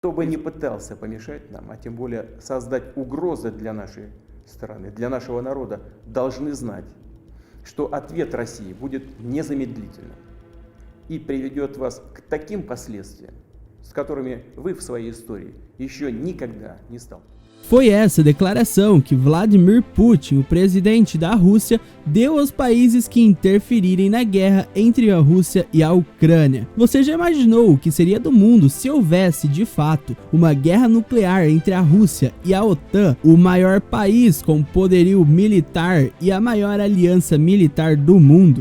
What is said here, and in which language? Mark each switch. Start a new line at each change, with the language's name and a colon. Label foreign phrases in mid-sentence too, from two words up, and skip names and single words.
Russian: Кто бы ни пытался помешать нам, а тем более создать угрозы для нашей страны, для нашего народа, должны знать, что ответ России будет незамедлительным и приведет вас к таким последствиям, с которыми вы в своей истории еще никогда не сталкивались.
Portuguese: Foi essa declaração que Vladimir Putin, o presidente da Rússia, deu aos países que interferirem na guerra entre a Rússia e a Ucrânia. Você já imaginou o que seria do mundo se houvesse, de fato, uma guerra nuclear entre a Rússia e a OTAN, o maior país com poderio militar e a maior aliança militar do mundo?